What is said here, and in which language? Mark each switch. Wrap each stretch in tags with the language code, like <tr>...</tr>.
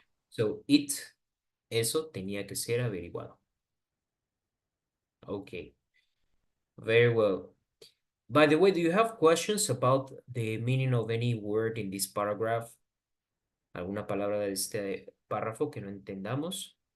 <es>So eso tenía que ser averiguado.</es> <en>Okay. Very well. By the way, do you have questions about the meaning of any word in this paragraph?</en> <es>¿Alguna palabra de este párrafo que no entendamos?</es>